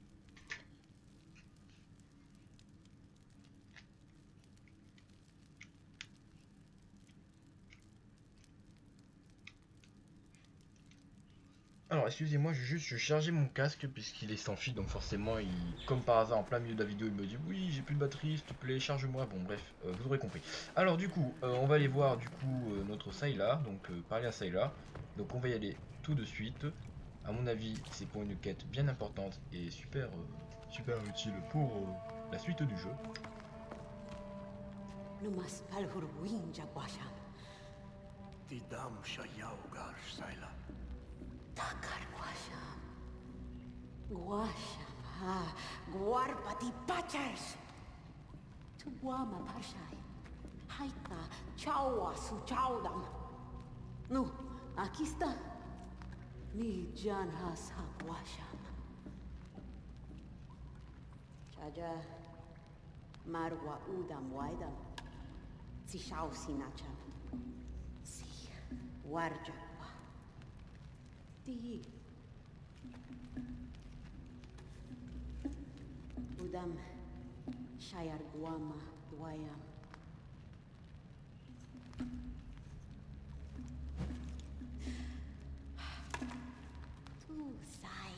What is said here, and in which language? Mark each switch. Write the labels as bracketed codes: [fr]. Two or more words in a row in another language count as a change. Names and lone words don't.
[fr] Alors excusez-moi, je chargeais mon casque puisqu'il est sans fil, donc forcément, comme par hasard, en plein milieu de la vidéo, il me dit oui, j'ai plus de batterie, s'il te plaît, charge-moi. Bon, bref, vous aurez compris. Alors du coup, on va aller voir du coup notre Sayla, donc parler à Sayla. Donc on va y aller tout de suite. À mon avis, c'est pour une quête bien importante et super utile pour la suite du jeu. Numas palhurwinja guasham. Tidam Shayaugar Saila. Takar guasham. Guasham ha. Guarpati pachars. Tuwama parshai. Haika chawa su chawdam. Nu, aquí está. Ni jan has ha guasham. Chaja. Marwa udam waidam. Si shao sinacham. Si warja wa. Ti. Udam shayar guama wayam. Tu sai.